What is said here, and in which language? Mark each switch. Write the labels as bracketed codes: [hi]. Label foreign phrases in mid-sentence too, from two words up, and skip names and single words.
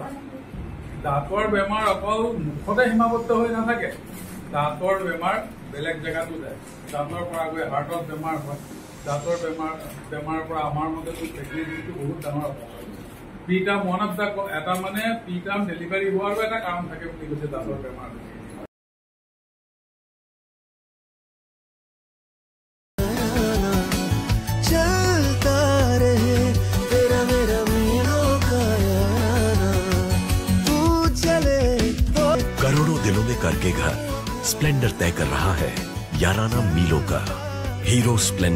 [as] দাঁতৰ বেমাৰ অকল মুখতে সীমাবদ্ধ হৈ নাথাকে, দাঁতৰ বেমাৰ বেলেগ জেগাতো যায়। দাঁতৰ পৰা গৈ হাৰ্টত বেমাৰ হয়, দাঁতৰ বেমাৰৰ পৰা আমাৰ মতেতো প্ৰেগনেঞ্চিটো বহুত ডাঙৰ কথা। [en] preterm one of the [as] এটা মানে [en] preterm delivery [as] হোৱাৰো এটা কাৰণ থাকে বুলি কৈছে দাঁতৰ বেমাৰ। [hi] करोड़ों दिलों में करके घर स्प्लेंडर तय कर रहा है याराना मीलों का।